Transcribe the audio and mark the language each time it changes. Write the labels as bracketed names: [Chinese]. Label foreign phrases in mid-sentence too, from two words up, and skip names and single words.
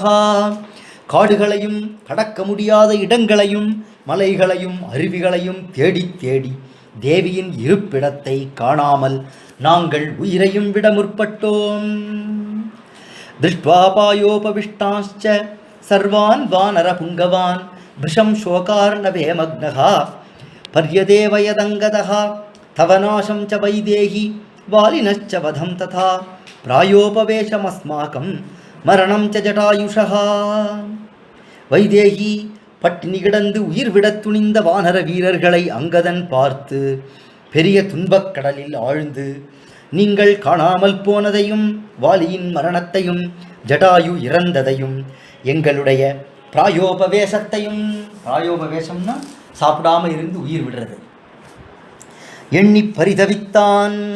[Tamil] காடுகளையும் கடக்க முடியாத இடங்களையும் மலைகளையும் அருவிகளையும் தேடி தேடி தேவியின் இருப்பிடத்தை காணாமல் நாங்கள் உயிரையும் விட முற்பட்டோம். [Sanskrit] திருஷ்ட்வா பாயோபவிஷ்டாश्च सर्वान् वानरपुङ्गवान् भृशं शोकार्णवे मग्नः पर्यदेव यदङ्गदः तव नाशं च वैदेहि वालिनश्च वधं तथा प्रायोपवेशमस्माकं मरणं च जटायुषः. [Tamil] வைதேகி பட்டினி கிடந்து உயிர் விடத் துணிந்த வானர வீரர்களை அங்கதன் பார்த்து பெரிய துன்பக் கடலில் ஆழ்ந்து நீங்கள் காணாமல் போனதையும் வாலியின் மரணத்தையும் ஜடாயு இறந்ததையும் எங்களுடைய பிராயோபவேசத்தையும், பிராயோபவேசம்னா சாப்பிடாம இருந்து உயிர் விடுறது, எண்ணி பரிதவித்தான்.